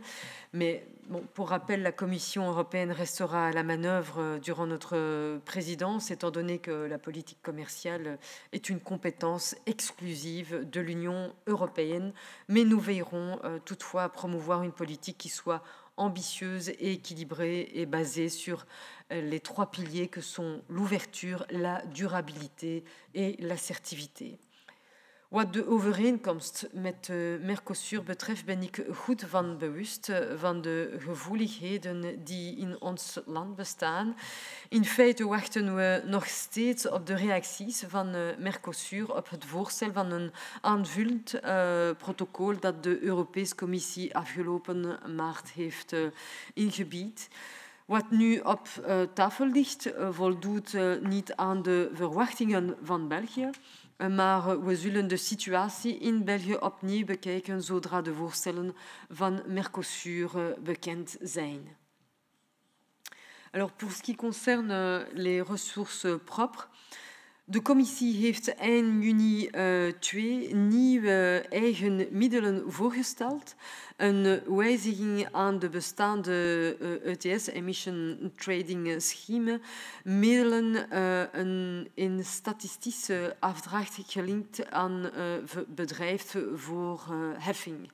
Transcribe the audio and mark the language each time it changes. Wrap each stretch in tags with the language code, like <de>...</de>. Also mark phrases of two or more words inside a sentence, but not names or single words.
<fr>Mais bon, pour rappel, la Commission européenne restera à la manœuvre durant notre présidence, étant donné que la politique commerciale est une compétence exclusive de l'Union européenne, mais nous veillerons toutefois à promouvoir une politique qui soit ambitieuse et équilibrée et basée sur les trois piliers que sont l'ouverture, la durabilité et l'assertivité.</fr> <nl>Wat de overeenkomst met Mercosur betreft ben ik goed van bewust van de gevoeligheden die in ons land bestaan. In feite wachten we nog steeds op de reacties van Mercosur op het voorstel van een aanvullend protocol dat de Europese Commissie afgelopen maart heeft ingebied. Wat nu op tafel ligt voldoet niet aan de verwachtingen van België. Maar we zullen de situatie in België opnieuw bekijken zodra de voorstellen van Mercosur bekend zijn.</nl> <fr>Alors pour ce qui concerne les ressources propres,</fr> <nl>de commissie heeft eind juni 2 nieuwe eigen middelen voorgesteld. Een wijziging aan de bestaande ETS,</nl> <en>Emission Trading Scheme,</en> <nl>middelen in statistische afdracht gelinkt aan bedrijf voor heffing.</nl>